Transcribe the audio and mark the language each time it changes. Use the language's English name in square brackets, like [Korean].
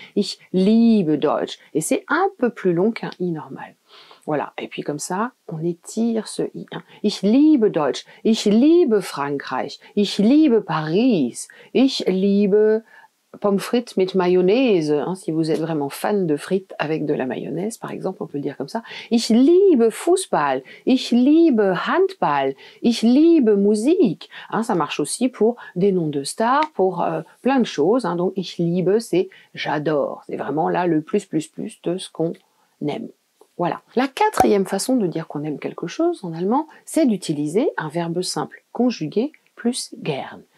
[German] Ich liebe Deutsch. [French] Et c'est un peu plus long qu'un I normal. Voilà. Et puis comme ça, on étire ce I. [German] Hein. Ich liebe Deutsch. Ich liebe Frankreich. Ich liebe Paris. Ich liebe pommes frites mit Mayonnaise, [French] hein, si vous êtes vraiment fan de frites avec de la mayonnaise, par exemple, on peut le dire comme ça. [German] Ich liebe Fußball, ich liebe Handball, ich liebe Musik. [French] Hein, ça marche aussi pour des noms de stars, pour plein de choses. Hein, donc, [German] ich liebe, [French] c'est j'adore. C'est vraiment là le plus de ce qu'on aime. Voilà. La quatrième façon de dire qu'on aime quelque chose en allemand, c'est d'utiliser un verbe simple conjugué plus gern.